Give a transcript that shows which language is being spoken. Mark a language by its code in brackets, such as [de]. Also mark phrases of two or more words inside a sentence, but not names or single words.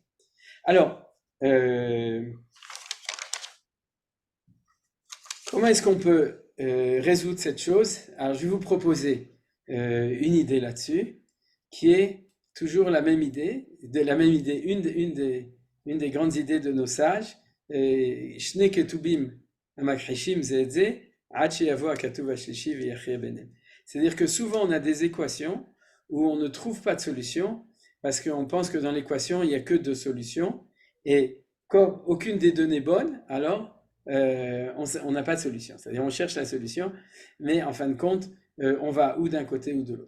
[fr] Alors, comment est-ce qu'on peut résoudre cette chose? Alors, je vais vous proposer une idée là-dessus, qui est toujours la même idée, une des grandes idées de nos sages, [he] שני כתובים המכחישים זה את זה, עד שיבוא הכתוב השלישי ויכריע ביניהם. [fr] C'est-à-dire que souvent on a des équations où on ne trouve pas de solution, parce qu'on pense que dans l'équation il n'y a que deux solutions, et comme aucune des deux n'est bonne, alors on n'a pas de solution. C'est-à-dire on cherche la solution, mais en fin de compte, on va ou d'un côté ou de l'autre.